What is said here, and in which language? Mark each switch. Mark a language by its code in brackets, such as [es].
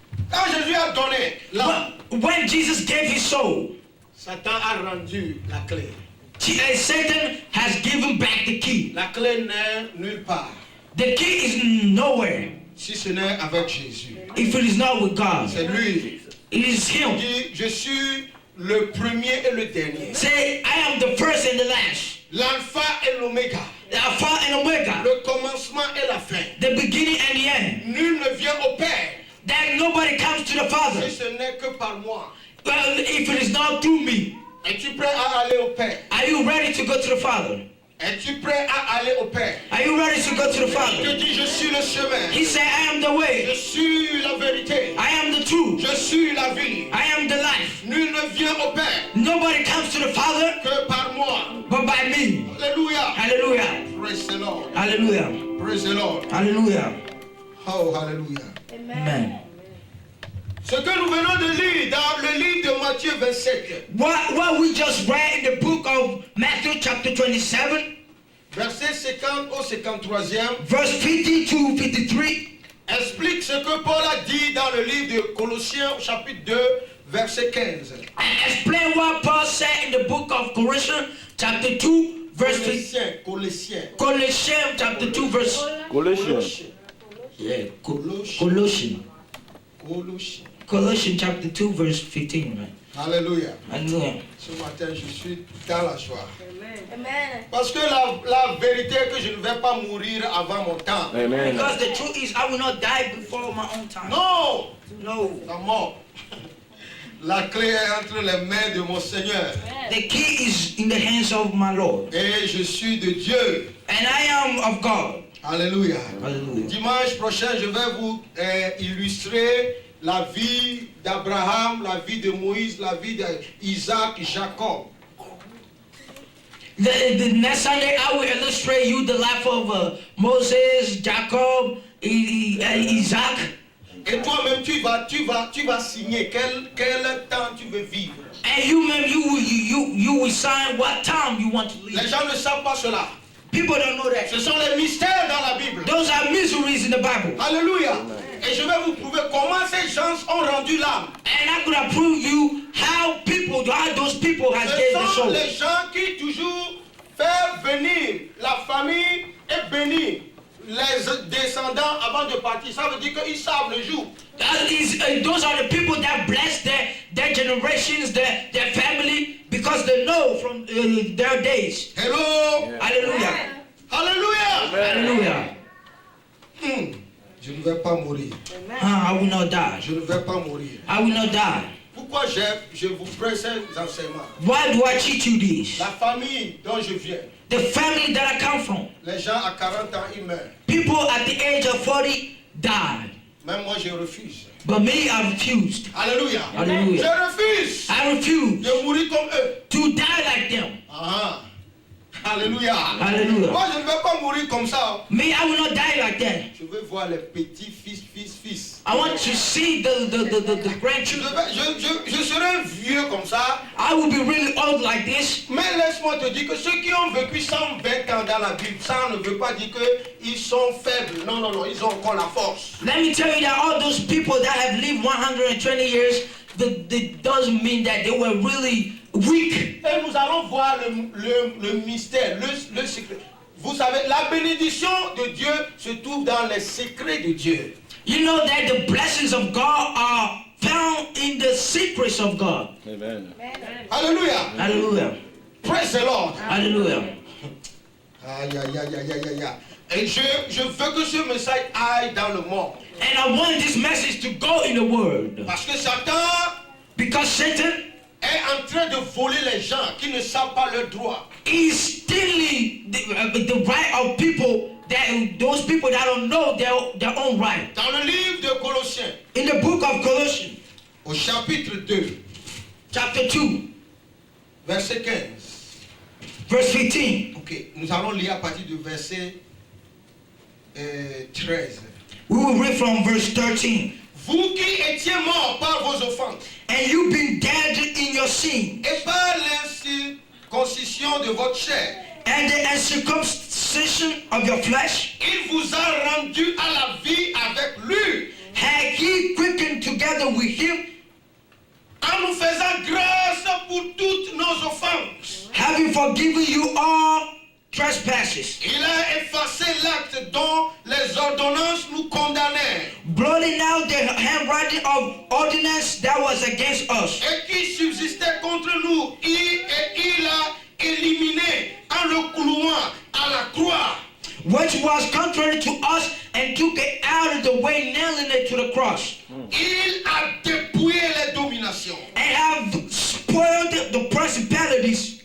[fr] Quand Jésus a donné l'âme, [en] When Jesus gave his soul, [fr] Satan a rendu la clé. [en] Satan has given back the key. [fr] La clé n'est nulle part. [en] The key is nowhere [fr] Si ce n'est avec Jésus. [en] if it is not with God. [fr] C'est lui. [en] It is [fr] Il [en] him. [fr] dit, je suis le premier et le dernier. [en] Say, I am the first and the last, [fr] L'alpha et l'oméga. [en] the Alpha and Omega, [fr] Le commencement et la fin. [en] the beginning and the end. [fr] Nul ne vient au Père [en] That nobody comes to the [fr] si [en] Father. [fr] ce n'est que par moi. [en] Well, if it is not through me. [fr] Es-tu prêt à aller au Père? [en] Are you ready to go to the Father? [fr] Es-tu prêt à aller au Père? [en] Are you ready to go to the [fr] Je [en] Father? [fr] dis, je suis le chemin. [en] He said, I am the [fr] Je [en] way. [fr] suis la vérité. [en] I am the truth. [fr] Je suis la vie. [en] I am the life. [fr] Nul ne vient au Père [en] Nobody comes to the Father [fr] que par moi. [en] but by me. [fr] Alléluia. [en] Hallelujah. Praise the Lord. Hallelujah. Praise the Lord. Hallelujah. Oh, hallelujah. Amen. [fr] Ce que nous venons de lire dans le livre de Matthieu 27, [en] What we just read in the book of Matthew chapter 27, [fr] verset 50 au 53e, [en] verse 50 to 53, [fr] explique ce que Paul a dit dans le livre de Colossiens, chapitre 2, verset 15. [en] and explain what Paul said in the book of Colossians chapter 2, verse 50. [fr] Colossiens. [en] Colossians chapter 2, verse... Colossians. Yeah, [fr] Colossiens. [en] Colossians. [fr] Colossiens. [en] Colossians chapter 2, verse 15, right? [fr] Alléluia. [en] Hallelujah. [fr] Ce matin, je suis dans la joie. [en] Amen. [fr] Parce que la vérité est que je ne vais pas mourir avant mon temps. [en] Amen. Because the truth is, I will not die before my own time. [fr] Non, [en] No. [fr] la mort. La clé est entre les mains de mon Seigneur. [en] The key is in the hands of my Lord. [fr] Et je suis de Dieu. [en] And I am of God. [fr] Alléluia. [en] Hallelujah. [fr] Dimanche prochain, je vais vous illustrer la vie d'Abraham, la vie de Moïse, la vie d'Isaac, Jacob. [en] The next Sunday, I will illustrate you the life of Moses, Jacob, Isaac. [fr] Et toi-même, tu vas signer quel temps tu veux vivre. [en] And you will sign what time you want to [fr] Les [en] live. [fr] gens ne savent pas cela. [en] People don't know that. [fr] Ce sont les mystères dans la Bible. [en] Those are mysteries in the Bible. [fr] Alléluia. Et je vais vous prouver comment ces gens ont rendu l'âme. [en] And I'm going to prove you how those people has [fr] Ce [en] gave the [fr] sont [en] soul. [fr] les gens qui toujours font venir la famille et bénir les descendants avant de partir. Ça veut dire qu'ils savent le jour. [en] Those are the people that bless their generations, their family, because they know from their days. Hello. Hallelujah. [fr] Alléluia. [en] Hallelujah. [fr] Je ne vais pas mourir. [en] I will not die. [fr] Je ne vais pas mourir. [en] I will not die. [fr] Pourquoi je vous prête ces enseignements? [en] Why do I teach you this? [fr] La famille dont je viens, [en] The family that I come from, [fr] les gens à 40 ans, ils meurent. [en] people at the age of 40 died. [fr] Même moi, je refuse. [en] But me, I refused. [fr] Alléluia. [en] Hallelujah. [fr] Je refuse [en] I refuse [fr] de mourir comme eux. [en] to die like them. [fr] Ah. Alléluia. [en] Hallelujah. [fr] Moi, je ne vais pas mourir comme ça. [en] Me, I will not die like that. [fr] Je veux voir les petits fils. [en] I want to see the grandchildren. [fr] Je serai vieux comme ça. [en] I will be really old like this. [fr] Mais laisse-moi te dire que ceux qui ont vécu 120 ans dans la Bible, ça ne veut pas dire qu'ils sont faibles. Non, ils ont encore la force. [en] Let me tell you that all those people that have lived 120 years, that doesn't mean that they were really weak. [fr] Et nous allons voir le mystère, le secret. Vous savez, la bénédiction de Dieu se trouve dans les secrets de Dieu. [en] You know that the blessings of God are found in the secrets of God. Amen. [fr] Alléluia. [en] Hallelujah. Praise the Lord. Hallelujah. [fr] Aïe. Et je veux que ce message aille dans le monde. [en] And I want this message to go in the world. [fr] Parce que Satan [en] Because Satan [fr] est en train de voler les gens qui ne savent pas leurs droits. [en] is stealing the right of people, those people that don't know their own right. [fr] Dans le livre de Colossiens, [en] In the book of Colossians, [fr] au chapitre 2, [en] chapter 2, [fr] verset 15. [en] verse 15, [fr] Ok, nous allons lire à partir du verset 13. [en] we will read from verse 13. [fr] Vous qui étiez morts par vos offenses [en] And you've been dead in your sin [fr] et par l'incirconcision de votre chair, [en] and and the uncircumcision of your flesh, [fr] il vous a rendu à la vie avec lui, [en] had he quickened together with him, [fr] en nous faisant grâce pour toutes nos offenses. [en] having forgiven you all trespasses, [fr] Il a effacé l'acte dont les ordonnances nous condamnaient [en] blotting out the handwriting of ordinance that was against us, [fr] et qui subsistait contre nous. Il a éliminé en le clouant à la croix. [en] which was contrary to us, and took it out of the way, nailing it to the cross, [fr] Il a dépouillé les dominations [en] and have spoiled the principalities